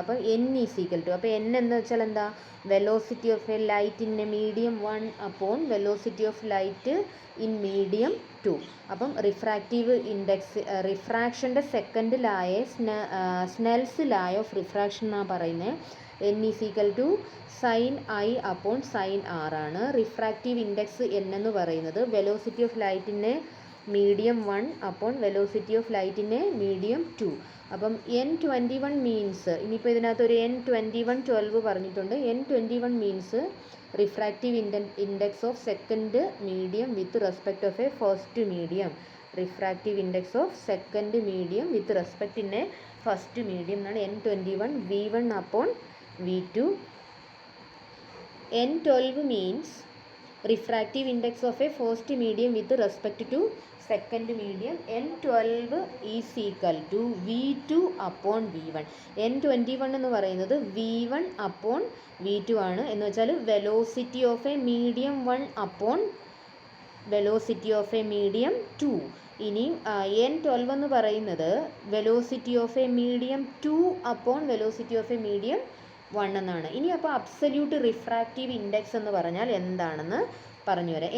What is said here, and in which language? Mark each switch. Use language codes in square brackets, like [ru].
[en] അപ്പം n = അപ്പോൾ n [ml] എന്ന് വെച്ചാൽ എന്താ, [en] Velocity of a light in a medium 1 upon velocity of light in medium 2. [ml] അപ്പം റിഫ്രാക്റ്റീവ് ഇൻഡെക്സ് റിഫ്രാക്ഷൻ്റെ സെക്കൻഡ് ലായെ സ്നെൽസ് ലാ ഓഫ് റിഫ്രാക്ഷൻ എന്നാണ് പറയുന്നത്. n = sin i upon sin r ആണ്. [en] refractive index n [ml] എന്ന് പറയുന്നത് [en] Velocity of ലൈറ്റിൻ്റെ medium 1 upon velocity of ലൈറ്റിൻ്റെ medium 2. [ml] അപ്പം n21 മീൻസ്, ഇനിയിപ്പോൾ ഇതിനകത്ത് ഒരു n2112 പറഞ്ഞിട്ടുണ്ട്. [en] n21 means refractive index of second medium with respect of a first medium. Refractive index of second medium with respect in a first medium [ml] എന്നാണ് [en] n21 v1 upon v2. n12 means refractive index of a first medium with respect to second medium. n12 is equal to v2 upon v1. [ml] n21 എന്ന് പറയുന്നത് v1 upon v2 ആണ്. എന്ന് വെച്ചാൽ [en] Velocity of a medium 1 upon velocity of a medium 2. ഇനി n12 [ml] എന്ന് പറയുന്നത് [en] velocity of a medium 2 upon velocity of a medium 1 [ml] എന്നാണ്. ഇനി അപ്പോൾ അബ്സല്യൂട്ട് റിഫ്രാക്റ്റീവ് ഇൻഡെക്സ് എന്ന് പറഞ്ഞാൽ എന്താണെന്ന് പറഞ്ഞു തരാം.